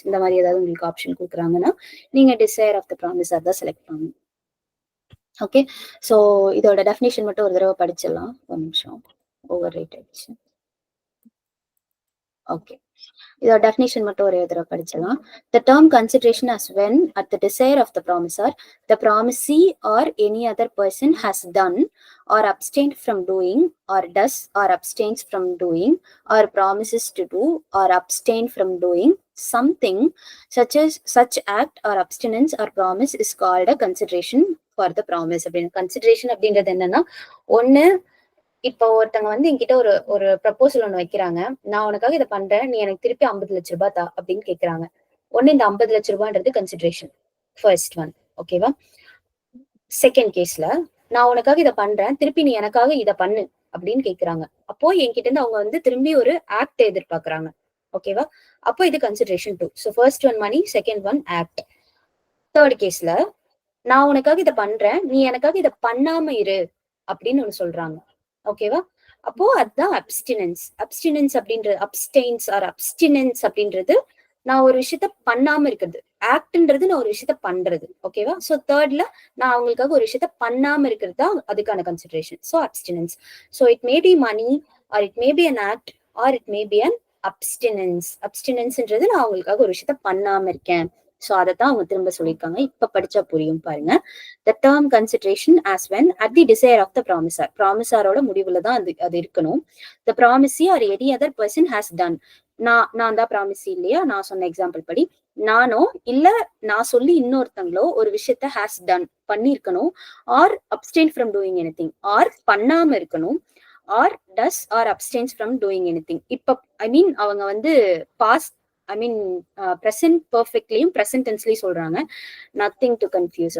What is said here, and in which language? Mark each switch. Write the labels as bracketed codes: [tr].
[ta] இந்த மாதிரி ஏதாவது உங்களுக்கு ஆப்ஷன் கொடுக்குறாங்கன்னா நீங்க [en] desire of the promisor [ta] தான் செலக்ட் பண்ணணும். ஓகே, சோ இதோட டெஃபினேஷன் மட்டும் ஒரு தடவை படிச்சிடலாம். ஒரு நிமிஷம், ஓவர் ரைட் ஆயிடுச்சு. ஓகே, இதோட டெஃபினேஷன் மட்டும் ஒரே தடவை படிச்சிடலாம். [en] The term consideration as when at the desire of the promisor, the promisee or any other person has done or abstained from doing or does or abstains from doing or promises to do or abstain from doing something such act or abstinence or promise is called a consideration for the promise. [ta] அப்படின்னு consideration அப்படின்றது என்னன்னா, ஒண்ணு இப்போ ஒருத்தவங்க வந்து என்கிட்ட ஒரு ஒரு ப்ரப்போசல் ஒண்ணு வைக்கிறாங்க, நான் உனக்காக இதை பண்றேன், நீ எனக்கு திருப்பி 50 லட்சம் ரூபாய் தா அப்படின்னு கேக்குறாங்க. ஒண்ணு இந்த 50 லட்சம் ரூபான்றது கன்சிடரேஷன், ஃபர்ஸ்ட் ஒன். ஓகேவா, செகண்ட் கேஸ்ல நான் உனக்காக இதை பண்றேன், திருப்பி நீ எனக்காக இதை பண்ணு அப்படின்னு கேக்குறாங்க. அப்போ என்கிட்ட இருந்து அவங்க வந்து திரும்பி ஒரு ஆக்ட் எதிர்பார்க்கறாங்க. ஓகேவா, அப்போ இது கன்சிடரேஷன் 2. ஸோ ஃபர்ஸ்ட் ஒன் மணி, செகண்ட் ஒன் ஆக்ட். தேர்ட் கேஸ்ல நான் உனக்காக இதை பண்றேன், நீ எனக்காக இதை பண்ணாம இரு அப்படின்னு ஒண்ணு சொல்றாங்க. ஓகேவா, அப்போ அதுதான் அப்ஸ்டினன்ஸ். அப்ஸ்டினன்ஸ் அப்படின்றது, அப்ஸ்டெயின்ஸ் ஆர் அப்ஸ்டினன்ஸ் அப்படின்றது நான் ஒரு விஷயத்த பண்ணாம இருக்கிறது. ஆக்ட்ன்றது நான் ஒரு விஷயத்த பண்றது. ஓகேவா, சோ தேர்ட்ல நான் அவங்களுக்காக ஒரு விஷயத்த பண்ணாம இருக்கிறது தான் அதுக்கான consideration. So அப்ஸ்டினன்ஸ். [en] So it may be money or it may be an act or it may be an abstinence. [ta] அப்ஸ்டினன்ஸ்ன்றது நான் அவங்களுக்காக ஒரு விஷயத்த பண்ணாம இருக்கேன். சோ அதைத்தான் அவங்க திரும்ப சொல்லியிருக்காங்க. இப்ப படிச்சா புரியும் பாருங்க. [en] The term consideration as when at the desire of the promisor. [ta] ப்ராமிசாரோட முடிவுல தான் அது இருக்கணும். [en] The promisee or any other person has done. [ta] நான் தான் ப்ராமிசி இல்லையா, நான் சொன்ன எக்ஸாம்பிள் படி நானோ இல்ல நான் சொல்லி இன்னொருத்தங்களோ ஒரு விஷயத்த [en] has done [ta] பண்ணிருக்கணும், [en] or abstain from doing anything, [ta] R பண்ணாம இருக்கணும், [en] Or does or abstains from doing anything. [ta] இப்ப ஐ மீன் அவங்க வந்து பாஸ்ட் ஐ மீன் ப்ரெசென்ட் பர்ஃபெக்ட்லயும் ப்ரெசென்ட் டென்ஸ்லயும் சொல்றாங்க, [en] Nothing to confuse.